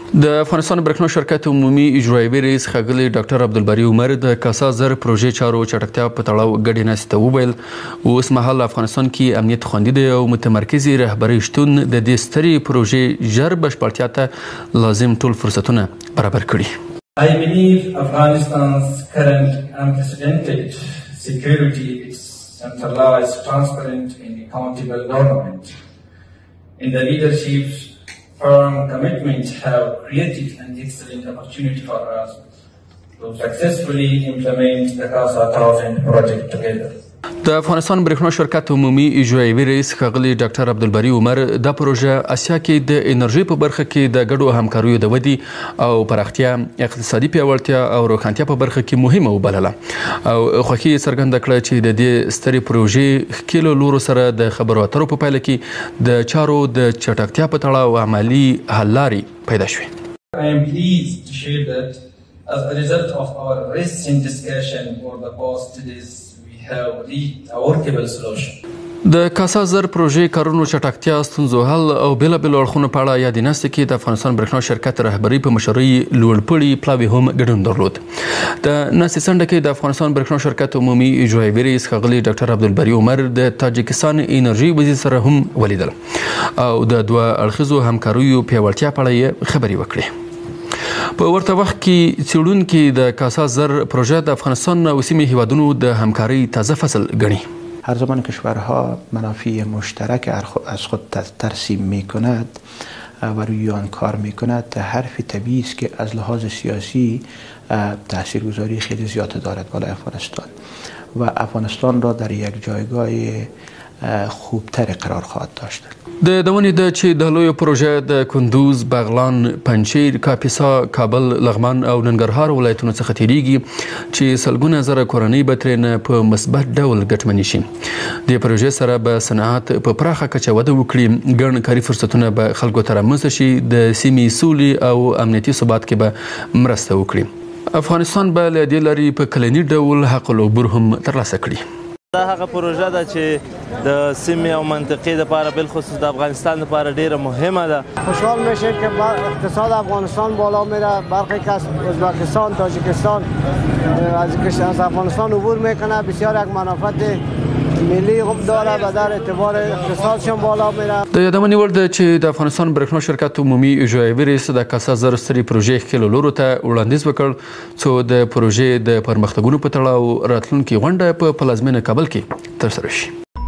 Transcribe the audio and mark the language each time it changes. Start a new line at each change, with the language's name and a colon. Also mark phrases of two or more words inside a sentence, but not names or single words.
Pashto: د افغانستان برېښنا شرکت عمومي اجرایوي رئیس ښاغلي ډاکټر عبدالباري عمر د کاسا زر پروژې چارو چټکتیا په تړاو ګډې ناستې ته وویل اوس مهال افغانستان کې امنیت خوندي دی او متمرکزې رهبرۍ شتون د دې سترې پروژې ژر بشپړتیا ته لازم ټول فرصتونه برابر کړي.
English: I believe Afghanistan's current unprecedented security is centralized, transparent and accountable government. In the leadership's firm commitment have created an excellent opportunity for us to successfully implement the CASA 1000 project together.
Pashto: د افغانستان برېښنا شرکت عمومي اجرایوي رئیس ښاغلي ډاکټر عبدالباري عمر دا پروژه اسیا کې د انرژۍ په برخه کې د ګډو همکاریو د ودې او پراختیا، اقتصادي پیاوړتیا او روښانتیا په برخه کې مهمه وبلله او خوښي یې څرګنده کړه چې د دې سترې پروژې ښکېلو لورو سره د خبرو اترو په پایله کې د چارو د چټکتیا په تړاو عملي حل لارې پیدا شوې.
English: I am pleased to share that as a result of our recent discussion over the past days have reached a workable solution.
Pashto: د کاسا زر پروژې کارونو چټکتیا، ستونزو حل او بیلابیلو اړخونو په اړه یادې ناستې کې د افغانستان برېښنا شرکت رهبرۍ په مشرۍ لوړپوړي پلاوي هم ګډون درلود. د ناستې څنډه کې د افغانستان برېښنا شرکت عمومي اجرایوي رئیس ښاغلي ډاکټر عبدالباري عمر د تاجکستان انرژۍ وزیر سره هم ولیدل او د دوه اړخیزو همکاریو پیاوړتیا په اړه یې خبرې وکړې. په ورته وخت کې څېړونکي د کاسا زر پروژه د افغانستان و سیمې هیوادونو د همکاری تازه فصل ګڼي.
Persian: هر زمان کشورها منافع مشترک از خود ترسیم می کند و روی آن کار می کند، حرف طبیعی است که از لحاظ سیاسی تاثیرگذاری خیلی زیاد دارد بالای افغانستان و افغانستان را در یک جایگاه خوبتر قرار خواهد داشت.
Pashto: د دونې د چې د لویو پروژه د کندوز، بغلان، پنجشیر، کاپیسا، کابل، لغمان او ننګرهار ولایتونو څخه تیریږي چې سلګونه زره کورنۍ به ترېنه په مثبت ډول ګټمنې شي. د پروژې سره به صنعت په پراخه کچه وده وکړي، ګڼ کاري فرصتونه به خلکو ته رامنځته شي، د سیمې سولې او امنیتي ثبات کې به مرسته وکړي. افغانستان به له دې لارې په کلني ډول حق العبور هم ترلاسه کړي. دا هغه پروژه ده چې د سیمې او منطقې لپاره بالخصوص د افغانستان لپاره ډیره مهمه ده.
Persian: خوشحال میشیم که اقتصاد افغانستان بالا میره، برخی که از ازبکستان، تاجیکستان از افغانستان عبور میکنه، بسیار یک منافعت ملی هم داره و در اعتبار اقتصادشون بالا میره.
Pashto: د یادونې وړ ده چې د افغانستان برېښنا شرکت عمومي اجرایوي رئیس د کاسا زر سترې پروژې ښکېلو لورو ته وړاندیز وکړ څو د پروژې د پرمختګونو په تړاو راتلونکې غونډه په پلازمینه کابل کې ترسره شي.